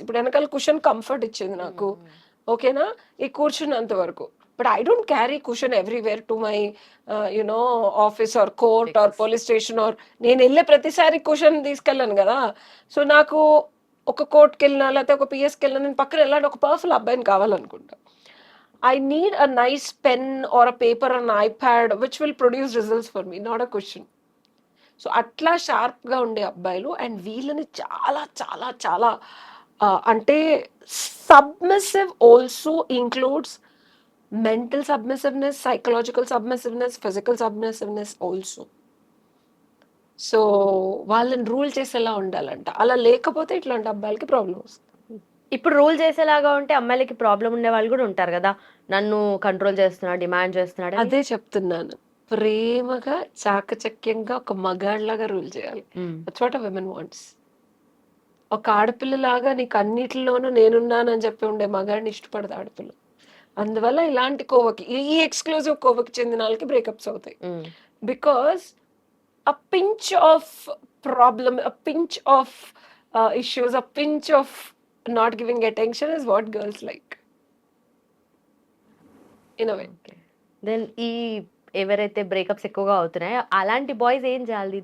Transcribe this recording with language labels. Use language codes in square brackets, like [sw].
[te] ఇప్పుడు వెనకాల cushion comfort ఇచ్చింది నాకు, ఓకేనా, ఈ కూర్చున్నంత వరకు. [en] but I don't carry cushion everywhere to my you know office or court or police station or [te] నేను వెళ్ళే ప్రతిసారి కుషన్ తీసుకెళ్ళాను కదా. సో నాకు ఒక కోర్ట్కి వెళ్ళినా లేకపోతే ఒక పిఎస్కి వెళ్ళినా నేను పక్కన వెళ్ళాలి, ఒక పవర్ఫుల్ అబ్బాయిని కావాలనుకుంటా. [en] I need a nice pen or a paper or an iPad which will produce results for me, not a cushion. [te] So అట్లా షార్ప్గా ఉండే అబ్బాయిలు అండ్ వీళ్ళని చాలా చాలా చాలా అంటే [en] Submissive also includes mental submissiveness, psychological submissiveness, physical submissiveness also. [te] So వాళ్ళని రూల్ చేసేలా ఉండాలంట. అలా లేకపోతే ఇట్లాంటి అబ్బాయిలకి ప్రాబ్లమ్ వస్తుంది. ఇప్పుడు రూల్ చేసేలాగా ఉంటే అమ్మాయిలకి ప్రాబ్లం ఉండే వాళ్ళు కూడా ఉంటారు కదా, నన్ను కంట్రోల్ చేస్తున్నాడు, డిమాండ్ చేస్తున్నాడు. అదే చెప్తున్నాను, ప్రేమగా చాకచక్యంగా ఒక మగాళ్ళలాగా రూల్ చేయాలి. [en] That's what a women wants. [te] ఒక ఆడపిల్లలాగా నీకు అన్నిటిలోనూ నేనున్నానని చెప్పి ఉండే మగాడిని ఇష్టపడదు ఆడపిల్ల. అందువల్ల ఇలాంటి కోవకి, ఈ ఎక్స్క్లూజివ్ కోవకి చెందిన వాళ్ళకి బ్రేకప్స్ అవుతాయి. [en] Because a pinch of problem, a pinch of issues, a pinch of not giving attention is what girls like in a way. [te] Then ఈ ఎవరైతే బ్రేకప్స్ ఎక్కువగా అవుతున్నాయో అలాంటి బాయ్స్ ఏం చేయాలి?